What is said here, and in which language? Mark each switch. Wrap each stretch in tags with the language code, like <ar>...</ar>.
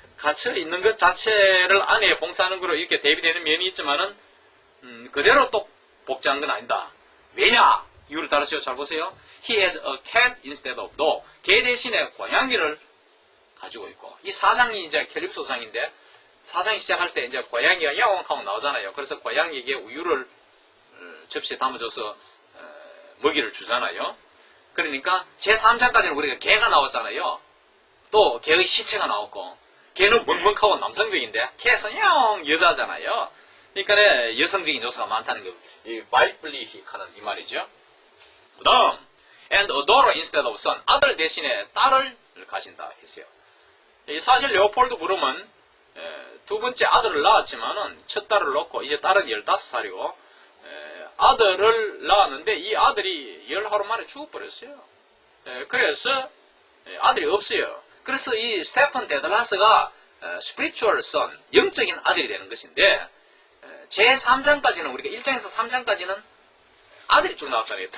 <ko>갇혀 있는 것 자체를 안에 봉사하는 거로 이렇게 대비되는 면이 있지만은 그대로 또 복제하는 건 아니다. 왜냐? 이유를 따르시고 잘 보세요.</ko> <en>He has a cat instead of dog.</en> <ko>개 대신에 고양이를 가지고 있고, 이 사장이 이제 캘립소 상인데, 사장이 시작할 때 이제 고양이가 야옹하고 나오잖아요. 그래서 고양이에게 우유를 접시에 담아줘서 먹이를 주잖아요. 그러니까 제3장까지는 우리가 개가 나왔잖아요. 또 개의 시체가 나왔고, 개는 멍멍하고 남성적인데 캣은 야옹 여자잖아요. 그러니까 여성적인 요소가 많다는 게 이 바이블리히카는 이 말이죠. 그 다음</ko> <en>and a daughter instead of son.</en> <ko>아들 대신에 딸을 가진다 했어요. 사실 레오폴드 브룸은 두 번째 아들을 낳았지만은 첫 딸을 놓고 이제 딸은 15살이고 아들을 낳았는데 이 아들이 10하루 만에 죽어버렸어요. 그래서 아들이 없어요. 그래서 이 스테픈 데들라스가 spiritual son, 영적인 아들이 되는 것인데 제3장까지는 우리가 1장에서 3장까지는 아들이 쭉 나왔잖아요.</ko>